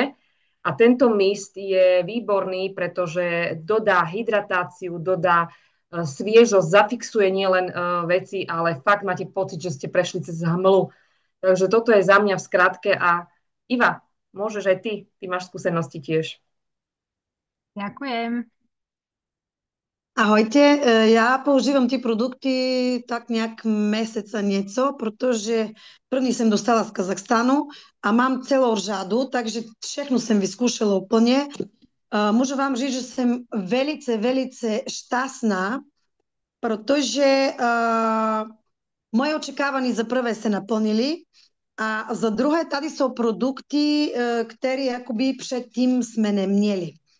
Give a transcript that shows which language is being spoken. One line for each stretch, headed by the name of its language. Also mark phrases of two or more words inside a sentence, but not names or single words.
Slovak: A tento mist je výborný, pretože dodá hydratáciu, dodá sviežosť, zafixuje nielen veci, ale fakt máte pocit, že ste prešli cez hmlu. Takže toto je za mňa v skratke. A Iva, môžeš aj ty máš skúsenosti tiež. Ďakujem. Ahojte, ja používam tie produkty tak nejak mesec a nieco,
Czech: protože první jsem dostala z Kazachstanu a mám celou řadu, takže všechno jsem vyskúšala úplně. Můžu vám říct, že jsem velice šťastná, protože moje očekávání za prvé se naplnili a za druhé tady jsou produkty, které jakoby předtím jsme neměli.